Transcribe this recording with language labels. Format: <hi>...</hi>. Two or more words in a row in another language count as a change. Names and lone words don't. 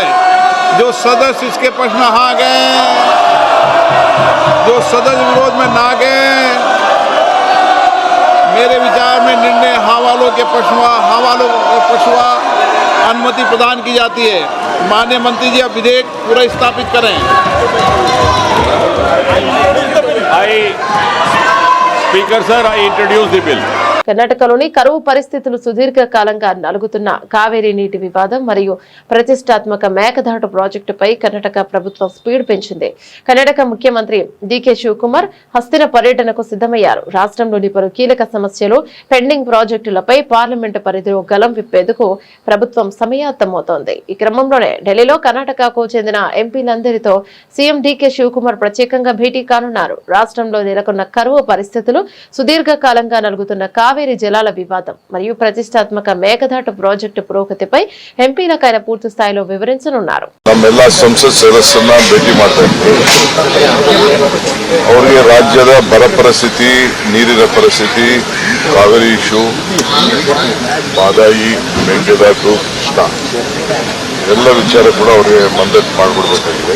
<hi>जो सदस्य इसके प्रश्न हाँ गए, जो सदस्य विरोध में ना गए, मेरे विचार में निर्णय हाँ वालों के पक्षवा अनुमति प्रदान की जाती है। माननीय मंत्री जी, अब विधेयक पूरा स्थापित करें।</hi> <en>Speaker sir, I introduce the bill.</en> <te>కర్ణాటకలోని కరువు పరిస్థితులు సుదీర్ఘకాలంగా నలుగుతున్న కావేరీ నీటి వివాదం మరియు ప్రతిష్టాత్మక మేకదాటు ప్రాజెక్టుపై కర్ణాటక ప్రభుత్వం స్పీడ్ పెంచింది. కర్ణాటక ముఖ్యమంత్రి డీకే శివకుమార్ హస్తిన పర్యటనకు సిద్ధమయ్యారు. రాష్ట్రంలోని పలు కీలక సమస్యలు, పెండింగ్ ప్రాజెక్టులపై పార్లమెంటు పరిధిలో గలం విప్పేందుకు ప్రభుత్వం సమాయత్తమవుతోంది. ఈ క్రమంలోనే ఢిల్లీలో కర్ణాటకకు చెందిన ఎంపీలందరితో సీఎం డీకే శివకుమార్ ప్రత్యేకంగా భేటీ కానున్నారు. రాష్ట్రంలో నెలకొన్న కరువు పరిస్థితులు, సుదీర్ఘకాలంగా నలుగుతున్న కావేరీ జలాల వివాదం మరియు ప్రతిష్టాత్మక మేకదాటు ప్రాజెక్టు పురోగతిపై ఎంపీలకు ఆయన పూర్తి స్థాయిలో వివరించనున్నారు.</te> <kn>ನಮ್ಮೆಲ್ಲ ಸಂಸತ್ ಸದಸ್ಯರನ್ನ ಭೇಟಿ ಮಾಡ್ತಾ ಇದ್ದೀವಿ. ಅವರಿಗೆ ರಾಜ್ಯದ ಬರ ಪರಿಸ್ಥಿತಿ, ನೀರಿನ ಪರಿಸ್ಥಿತಿ, ಕಾವೇರಿ ಇಶ್ಯೂ, ಮಾದಾಯಿ, ಮೇಕೆದಾಟು, ಕೃಷ್ಣ ಎಲ್ಲ ವಿಚಾರ ಕೂಡ ಅವರಿಗೆ ಮಂದಟ್ ಮಾಡಿಕೊಡ್ಬೇಕಾಗಿದೆ.</kn>